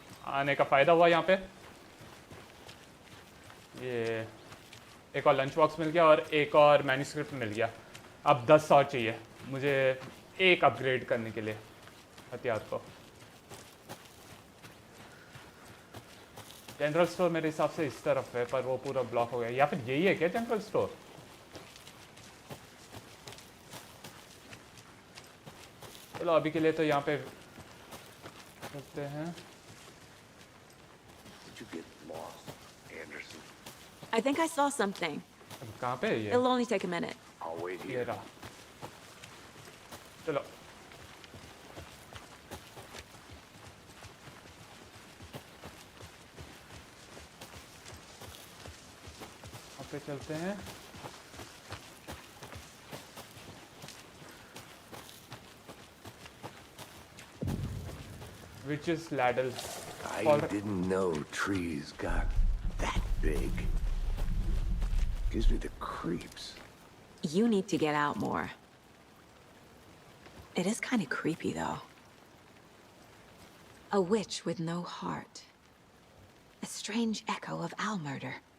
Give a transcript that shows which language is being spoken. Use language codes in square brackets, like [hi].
[hi] आने का फ़ायदा हुआ यहाँ पे ये एक और लंच बॉक्स मिल गया और एक और मैन्युस्क्रिप्ट मिल गया अब 10 और चाहिए मुझे एक अपग्रेड करने के लिए हथियार को जनरल स्टोर मेरे हिसाब से इस तरफ है पर वो पूरा ब्लॉक हो गया या फिर यही है क्या जनरल स्टोर चलो अभी के लिए तो यहाँ पे रखते हैं [en] Did you get lost, Anderson? I think I saw something. [hi] अब कहाँ पे है ये [en] It'll only take a minute. I'll wait [hi] ये [en] here. [hi] रहा चलो यहाँ पे चलते हैं Witch's ladle. [en] I didn't know trees got that big. Gives me the creeps. You need to get out more. It is kind of creepy, though. A witch with no heart. A strange echo of owl murder.